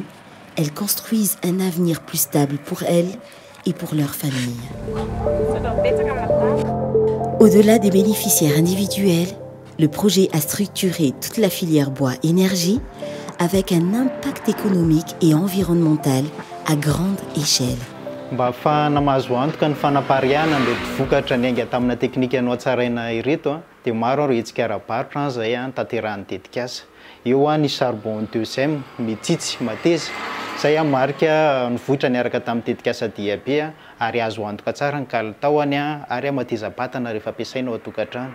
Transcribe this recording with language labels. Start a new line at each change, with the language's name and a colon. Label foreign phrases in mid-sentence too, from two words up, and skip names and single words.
French: Elles construisent un avenir plus stable pour elles et pour leur famille. Au-delà des bénéficiaires individuels, le projet a structuré toute la filière bois-énergie avec un impact économique et environnemental à grande échelle.
Malagasy: Mba ahafahana mahazo antoka ny fanapariana nreto vokatra ny ainga tamina teknika noatsaraina ireto dia maro ary hetsika ara-barotra zay tanterahany tetikasa. Eo ny
French: charbon deuxième
Malagasy: mitsitsy mateza zay marika nivohitra niaraka tamin'ny tetikasa DIAB ary azo antoka tsara ny kalitaony ary mateza batana rehefa ampiasaina ao an-tokantrano.